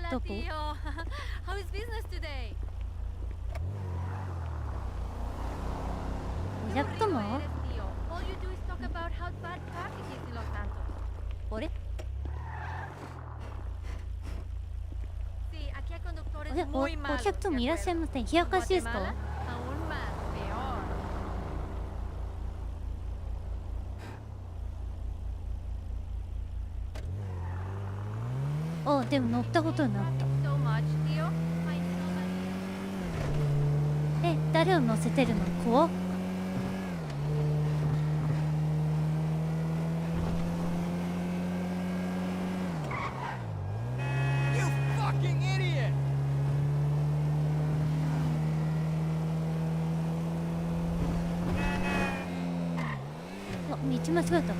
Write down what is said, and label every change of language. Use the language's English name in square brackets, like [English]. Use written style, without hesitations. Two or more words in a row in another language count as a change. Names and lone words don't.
[Spanish] Hola, [Japanese] どこ [Spanish] tío. [English] How is business today? [Japanese] お [Spanish] Qué [Japanese] 客 [Spanish] aburrido [Japanese] 様 [Spanish] eres, tío. [English] All you do is talk about how bad traffic is in Los Santos. [Japanese] あれ [Spanish] Sí, aquí hay conductores [Japanese] お [Spanish] muy [Japanese] お [Spanish] malos, [Japanese] 客 [Spanish] ¿de [Japanese] 様いらっしゃい [Spanish] acuerdo? [Japanese] ません。冷や [Spanish] En [Japanese] かしですか [Spanish] Guatemala, aún más, peor. [Japanese] あ、でも乗ったことになっ [English] So much, [Spanish] tío. Ay, no, [Japanese] た。え、誰を乗せてるの怖っ。 [English] You fucking idiot! [Japanese] あ、道間違えた。